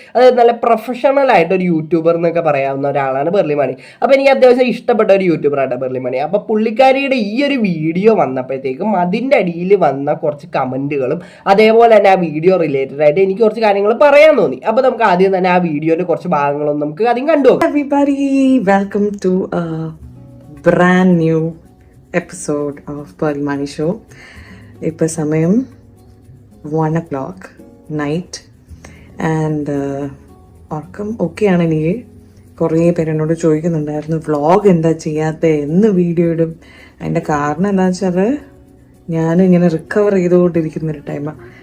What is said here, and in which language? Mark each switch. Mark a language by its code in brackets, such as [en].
[ml] അതായത് നല്ല പ്രൊഫഷണൽ ആയിട്ട് ഒരു യൂട്യൂബർ എന്നൊക്കെ പറയാവുന്ന ഒരാളാണ് പേർലി മാണി. അപ്പോൾ എനിക്ക് അത്യാവശ്യം ഇഷ്ടപ്പെട്ട ഒരു യൂട്യൂബറാണ് പേർലി മാണി. അപ്പോൾ പുള്ളിക്കാരിയുടെ ഈ ഒരു വീഡിയോ വന്നപ്പോഴത്തേക്കും അതിൻ്റെ അടിയിൽ വന്ന കുറച്ച് കമൻറ്റുകളും അതേപോലെ തന്നെ ആ വീഡിയോ റിലേറ്റഡ് ആയിട്ട് എനിക്ക് കുറച്ച് കാര്യങ്ങൾ പറയാൻ തോന്നി. അപ്പോൾ നമുക്ക് ആദ്യം തന്നെ ആ വീഡിയോയുടെ കുറച്ച് ഭാഗങ്ങളൊന്നും നമുക്ക് ആദ്യം കണ്ടുപോകാം. [en] Everybody, welcome to a brand new episode of Pearl Money Show. [ml] ഇപ്പോൾ സമയം [en] 1 o'clock night and [ml] ഉറക്കം ഓക്കെയാണ്. എനിക്ക് കുറേ പേര് എന്നോട് ചോദിക്കുന്നുണ്ടായിരുന്നു വ്ളോഗ് എന്താ ചെയ്യാത്ത, എന്ന് വീഡിയോ ഇടും. അതിൻ്റെ കാരണം എന്താണെന്ന് വെച്ചാൽ ഞാനും ഇങ്ങനെ റിക്കവർ ചെയ്തുകൊണ്ടിരിക്കുന്നൊരു ടൈമാണ്.